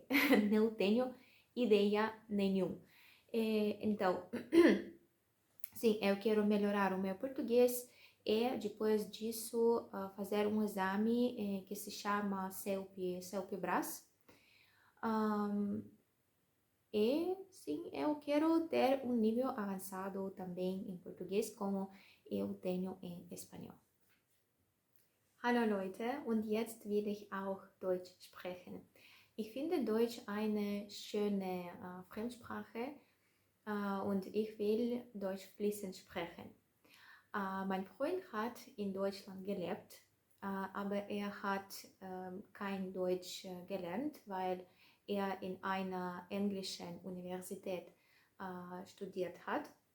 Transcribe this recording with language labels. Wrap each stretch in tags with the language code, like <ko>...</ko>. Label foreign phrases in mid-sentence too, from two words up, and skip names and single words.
<pt>Não tenho ideia nenhuma. Então, sim, eu quero melhorar o meu português e depois disso fazer um exame que se chama CELP-BRAS. E sim, eu quero ter um nível avançado também em português, como eu tenho em espanhol.</pt> <de>Hallo Leute, und jetzt will ich auch Deutsch sprechen. Ich finde Deutsch eine schöne Fremdsprache und ich will Deutsch fließend sprechen. Mein Freund hat in Deutschland gelebt, aber er hat kein Deutsch gelernt, weil er in einer englischen Universität studiert hat.</de>